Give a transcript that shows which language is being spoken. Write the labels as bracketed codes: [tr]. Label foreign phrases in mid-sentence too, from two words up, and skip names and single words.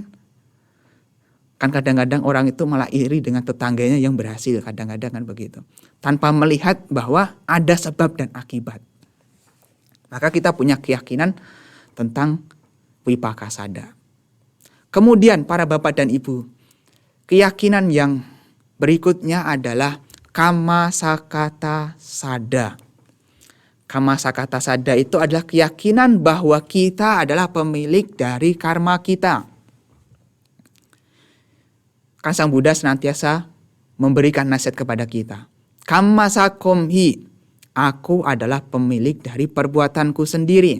[id] Kan kadang-kadang orang itu malah iri dengan tetangganya yang berhasil, kadang-kadang kan begitu. Tanpa melihat bahwa ada sebab dan akibat. Maka kita punya keyakinan tentang wipakasada. Kemudian para bapak dan ibu, keyakinan yang berikutnya adalah [pi] kammasakata sada. Kammasakata sada [id] itu adalah keyakinan bahwa kita adalah pemilik dari karma kita. Kan Sang Buddha senantiasa memberikan nasihat kepada kita. Kammasakomhi, aku adalah pemilik dari perbuatanku sendiri.